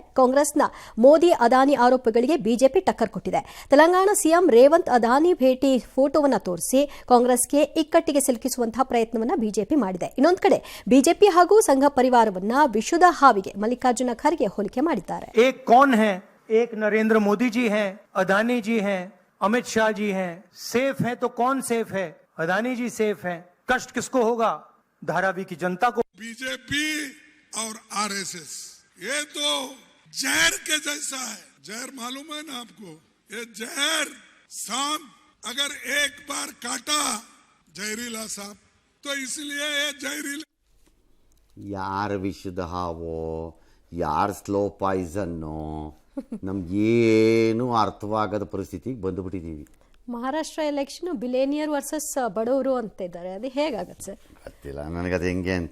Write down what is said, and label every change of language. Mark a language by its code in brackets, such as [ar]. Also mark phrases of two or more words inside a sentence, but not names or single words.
[kn] ಕಾಂಗ್ರೆಸ್ನ ಮೋದಿ ಅದಾನಿ ಆರೋಪಗಳಿಗೆ ಬಿಜೆಪಿ ಟಕ್ಕರ್ ಕೊಟ್ಟಿದೆ. ತೆಲಂಗಾಣ ಸಿಎಂ ರೇವಂತ್ ಅದಾನಿ ಭೇಟಿ ಫೋಟೋವನ್ನು ತೋರಿಸಿ ಕಾಂಗ್ರೆಸ್ಗೆ ಇಕ್ಕಟ್ಟಿಗೆ ಸಿಲುಕಿಸುವಂತಹ ಪ್ರಯತ್ನವನ್ನ ಬಿಜೆಪಿ ಮಾಡಿದೆ. ಇನ್ನೊಂದು ಕಡೆ ಬಿಜೆಪಿ ಹಾಗೂ ಸಂಘ ಪರಿವಾರವನ್ನ ವಿಷದ ಹಾವಿಗೆ ಮಲ್ಲಿಕಾರ್ಜುನ ಖರ್ಗೆ ಹೋಲಿಕೆ ಮಾಡಿದ್ದಾರೆ. [hi] एक कौन है? एक नरेंद्र मोदी जी हैं, अदानी जी हैं, अमित शाह जी हैं. सेफ है तो कौन सेफ है? अदानी जी सेफ हैं. कष्ट किसको होगा? धारावी की जनता को. बीजेपी और आरएसएस ये तो जहर के जैसा है. जहर मालूम है ना आपको? ये जहर सांप अगर एक बार काटा जहरीला सांप तो इसलिए ये जहरीला. [kn] ಯಾರ ವಿಷದ ಹಾವೋ, ಯಾರು [en] slow poison, [kn] ನಮ್ಗೇನು ಅರ್ಥವಾಗದ ಪರಿಸ್ಥಿತಿಗೆ ಬಂದುಬಿಟ್ಟಿದ್ದೀವಿ. ಮಹಾರಾಷ್ಟ್ರ ಎಲೆಕ್ಷನ್ [en] billionaire versus [kn] ಬಡವರು ಅಂತ ಇದ್ದಾರೆ. ಅದು ಹೇಗಾಗತ್ತೆ ಸರ್? ಗೊತ್ತಿಲ್ಲ ನನಗದು ಹೆಂಗೆ ಅಂತ.